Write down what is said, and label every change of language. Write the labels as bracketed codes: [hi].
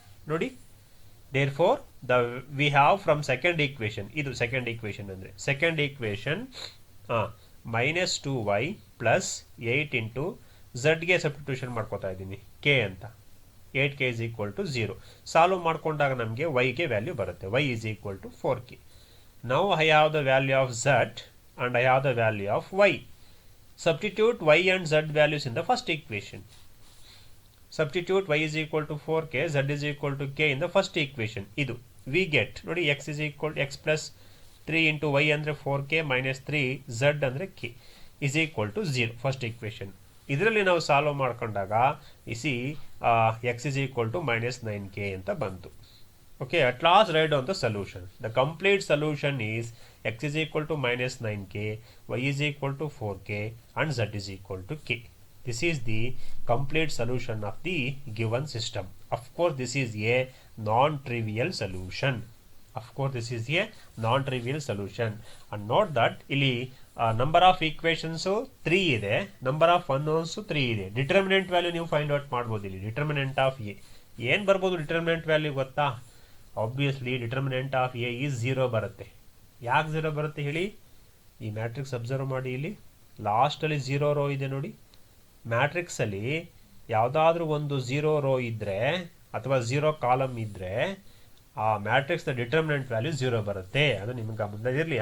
[kn] ನೋಡಿ, [en] therefore we have from second equation, [kn] ಇದು second equation ಅಂದರೆ second equation minus 2y plus 8 into ಝಡ್ಗೆ substitution ಮಾಡ್ಕೋತಾ ಇದ್ದೀನಿ, K ಅಂತ. [en] 8k is equal to 0. [kn] Solve ಮಾಡ್ಕೊಂಡಾಗ ನಮಗೆ ವೈಗೆ ವ್ಯಾಲ್ಯೂ ಬರುತ್ತೆ. [en] Y is equal to 4k. Now I have the value of z and I have the value of y. Substitute y and z values in the first equation. Substitute y is equal to 4k, z is equal to k in the first equation. [kn] Idu [en] we get, nodi, x is equal to x plus 3 into y andre 4k minus 3 z andre k is equal to 0. First equation. [kn] ಇದರಲ್ಲಿ ನಾವು solve ಮಾಡ್ಕೊಂಡಾಗ EC [en] x is equal to minus 9k [kn] ಅಂತ ಬಂತು. [en] Okay, at last write down the solution. The complete solution is x is equal to minus 9k, y is equal to 4k and z is equal to k. This is the complete solution of the given system. Of course, this is a non-trivial solution. Of course, this is a non-trivial solution. And note that [kn] ಇಲ್ಲಿ [en] number of equations 3 [kn] ಇದೆ, [en] number of unknowns 3 ಇದೆ. [kn] Determinant value ನೀವು find out ಮಾಡ್ಬೋದು. ಇಲ್ಲಿ determinant of A ಏನು ಬರ್ಬೋದು? Determinant value ಗೊತ್ತಾ? Obviously determinant of A is 0 ಬರುತ್ತೆ. ಯಾಕೆ 0 ಬರುತ್ತೆ ಹೇಳಿ? ಈ ಮ್ಯಾಟ್ರಿಕ್ಸ್ ಅಬ್ಸರ್ವ್ ಮಾಡಿ, ಇಲ್ಲಿ ಲಾಸ್ಟಲ್ಲಿ 0 ರೋ ಇದೆ ನೋಡಿ. ಮ್ಯಾಟ್ರಿಕ್ಸಲ್ಲಿ ಯಾವುದಾದ್ರೂ ಒಂದು 0 ರೋ ಇದ್ದರೆ ಅಥವಾ 0 ಕಾಲಮ್ ಇದ್ದರೆ ಆ ಮ್ಯಾಟ್ರಿಕ್ಸ್ನ ಡಿಟರ್ಮಿನೆಂಟ್ ವ್ಯಾಲ್ಯೂ 0 ಬರುತ್ತೆ. ಅದು ನಿಮಗೆ ಗಮನದಲ್ಲಿರಲಿ.